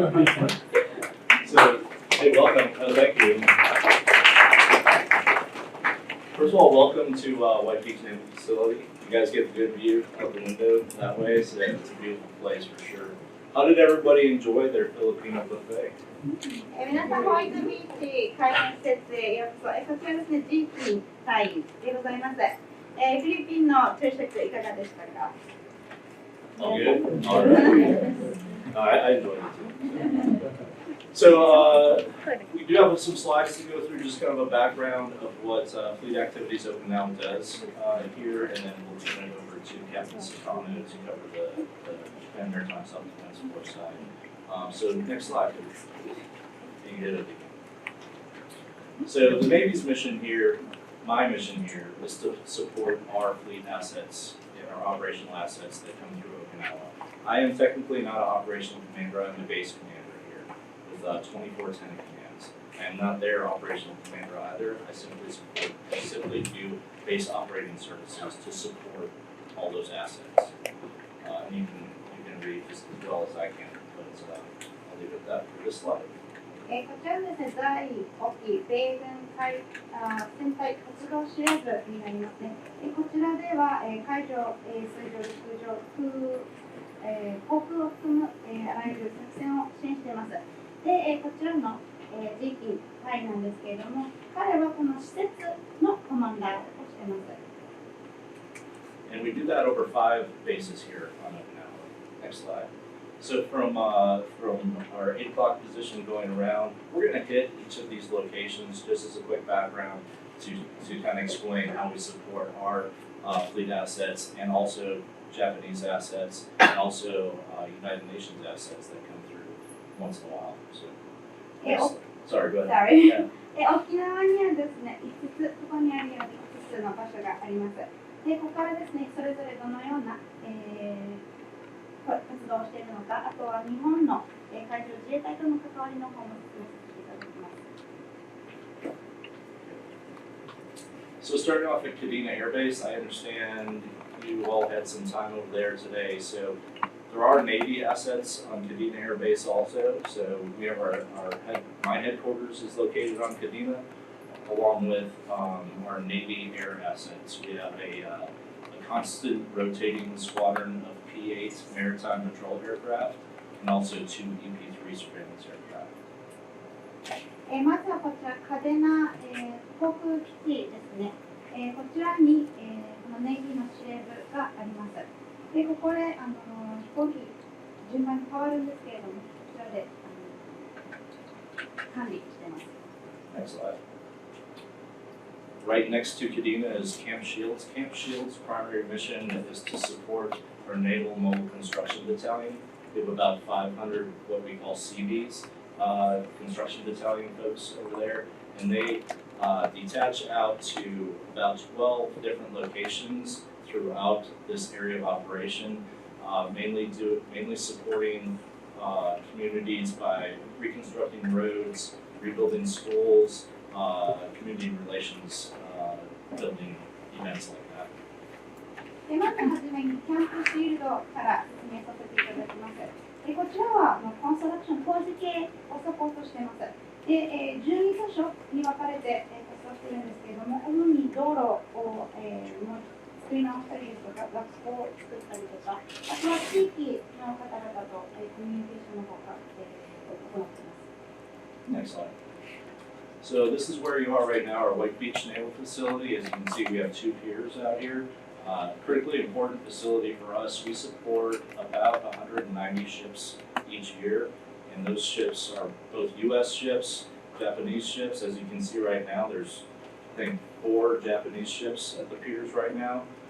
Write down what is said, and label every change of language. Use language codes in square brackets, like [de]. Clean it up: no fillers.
[en] So, hey, welcome. Thank you. First of all, welcome to White Beach Naval Facility. You guys get a good view out the window that way, so it's a beautiful place for sure. How did everybody enjoy their Filipino buffet? [ja] 皆さん、ホワイトビーチ海軍施設へようこそ。そちらですね、DZIEKIN大佐でございます。フィリピンの朝食いかがでしたか？ [en] All good? All right. I enjoyed it too. So, we do have some slides to go through, just kind of a background of what Fleet Activities Okinawa does here, and then we'll turn it over to Captain Sakano to cover the Japan Maritime Self-Defense Force side. So, next slide, please. You can hit it again. So, the Navy's mission here, my mission here, is to support our fleet assets and our operational assets that come through Okinawa. I am technically not an operational commander, I'm the base commander here with 24 lieutenant commands. I am not their operational commander either. I simply do base operating services to support all those assets. And you can read just as well as I can, but I'll leave it at that for this slide. [ja] こちらですね、在沖米軍船隊活動司令部になりますね。こちらでは海上、水上、陸上、航空を含むあらゆる作戦を支援しています。で、こちらのDZIEKIN大なんですけれども、彼はこの施設のコマンダーをしています。 [en] And we do that over 5 bases here on Okinawa. Next slide. So from our 8 o'clock position going around, we're going to hit each of these locations just as a quick background to kind of explain how we support our fleet assets and also Japanese assets and also United Nations assets that come through once in a while. So, sorry, go ahead. Sorry. Yeah. [ja] 沖縄にはですね、5つ、ここにあるように5つの場所があります。で、ここからですね、それぞれどのような、活動をしているのか、あとは日本の、海上自衛隊との関わりの方も説明させていただきます。 [en] So starting off at Kadena Air Base, I understand you all had some time over there today. So there are Navy assets on Kadena Air Base also. So we have my headquarters is located on Kadena, along with our Navy air assets. We have a constant rotating squadron of P-8 maritime patrol aircraft and also 2 EP-3 surveillance aircraft. [ja] まずはこちら、嘉手納、航空基地ですね。こちらに、このネイビーの司令部があります。で、ここで飛行機順番に変わるんですけれども、こちらで管理しています。 [en] Next slide. Right next to Kadena is Camp Shields. Camp Shields' primary mission is to support our Naval Mobile Construction Battalion. We have about 500 what we call CBs, construction battalion folks over there, and they detach out to about 12 different locations throughout this area of operation, mainly supporting communities by reconstructing roads, rebuilding schools, community relations building events like that. [ja] でまずはじめにキャンプシールドから説明させていただきます。こちらはコンストラクション、工事系をサポートしています。で、12箇所に分かれて活動しているんですけれども、主に道路を作り直したりですとか、学校を作ったりとか、あとは地域の方々とコミュニケーションの方が行っています。 [en] Next slide. So this is where you are right now, our White Beach Naval Facility. As you can see, we have 2 piers out here. Critically important facility for us. We support about 190 ships each year, and those ships are both U.S. ships, Japanese ships. As you can see right now, there's, I think, 4 Japanese ships at the piers right now.